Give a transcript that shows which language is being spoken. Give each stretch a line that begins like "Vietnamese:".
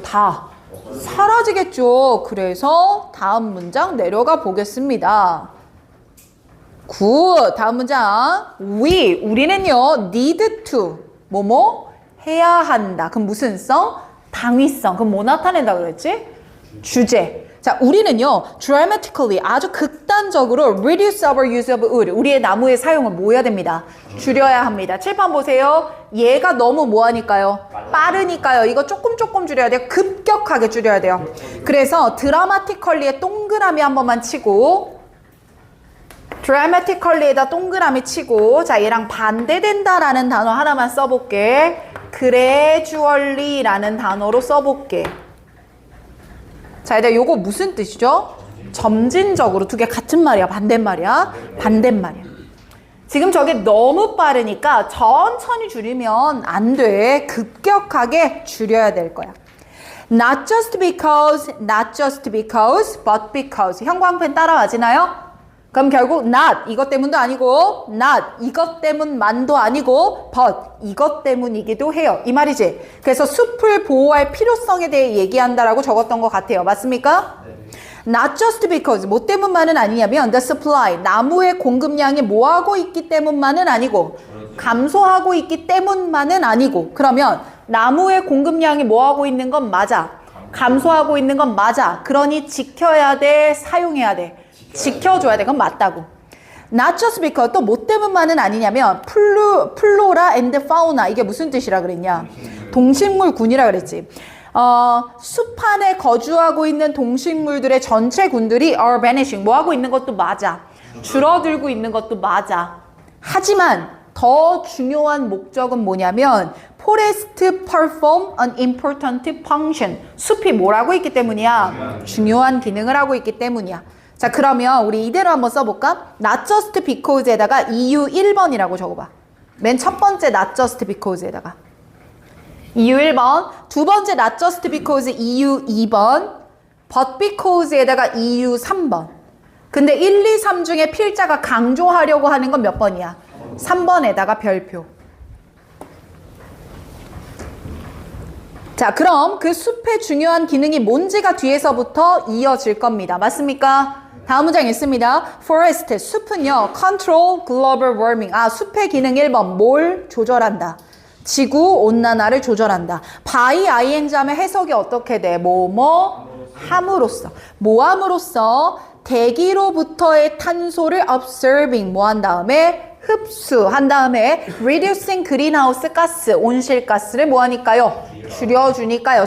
Korean: 다 사라지겠죠. 그래서 다음 문장 내려가 보겠습니다. 굿. 다음 문장. 우리는요, need to, 뭐뭐? 해야 한다. 그럼 무슨 성? 당위성. 그럼 뭐 나타낸다 그랬지? 주제. 자, 우리는요,
English: dramatically,
Korean: 아주 극단적으로
English: reduce our use of wood.
Korean: 우리의 나무의 사용을 뭐 해야 됩니다? 줄여야 합니다. 칠판 보세요. 얘가 너무 뭐 하니까요? 빠르니까요. 이거 조금 줄여야 돼요. 급격하게 줄여야 돼요. 그래서 dramatically에 동그라미 한 번만 치고, dramatically에다 동그라미 치고, 자, 얘랑 반대된다라는 단어 하나만 써볼게. gradually라는 단어로 써볼게. 자, 얘들아, 요거 무슨 뜻이죠? 점진적으로. 두 개 같은 말이야, 반대말이야? 반대말이야. 지금 저게 너무 빠르니까 천천히 줄이면 안 돼. 급격하게 줄여야 될 거야.
English: Not just because, but because.
Korean: 형광펜 따라와지나요? 그럼 결국 not 이것 때문도 아니고 not 이것 때문만도 아니고 but 이것 때문이기도 해요. 이 말이지. 그래서 숲을 보호할 필요성에 대해 얘기한다라고 적었던 것 같아요. 맞습니까?
English: Not just because
Korean: 뭐 때문만은 아니냐면
English: the supply
Korean: 나무의 공급량이 뭐하고 있기 때문만은 아니고 감소하고 있기 때문만은 아니고 그러면 나무의 공급량이 뭐하고 있는 건 맞아. 감소하고 있는 건 맞아. 그러니 지켜야 돼. 사용해야 돼. 지켜줘야 돼. 그건 맞다고.
English: Not just because
Korean: 또 뭐 때문만은 아니냐면 플로라 앤드 파우나 이게 무슨 뜻이라 그랬냐? 동식물군이라 그랬지. 숲 안에 거주하고 있는 동식물들의 전체 군들이
English: are vanishing
Korean: 뭐 하고 있는 것도 맞아. 줄어들고 있는 것도 맞아. 하지만 더 중요한 목적은 뭐냐면
English: forest perform an important function.
Korean: 숲이 뭘 하고 있기 때문이야? 중요한 기능을 하고 있기 때문이야. 자, 그러면 우리 이대로 한번 써볼까? Not just because에다가 이유 1번이라고 적어봐. 맨 첫 번째 not just because에다가 이유 1번, 두 번째 not just because 이유 2번, but because에다가 이유 3번. 근데 1, 2, 3 중에 필자가 강조하려고 하는 건 몇 번이야? 3번에다가 별표. 자, 그럼 그 숲의 중요한 기능이 뭔지가 뒤에서부터 이어질 겁니다. 맞습니까? 다음 문장 있습니다.
English: forest,
Korean: 숲은요,
English: control global warming.
Korean: 아, 숲의 기능 1번, 뭘 조절한다? 지구 온난화를 조절한다. by ing 하면 해석이 어떻게 돼? 함으로써. 함으로써 대기로부터의 탄소를 observing, 한 다음에 흡수한 다음에
English: reducing greenhouse
Korean: 가스, 온실가스를 하니까요? 줄여주니까요.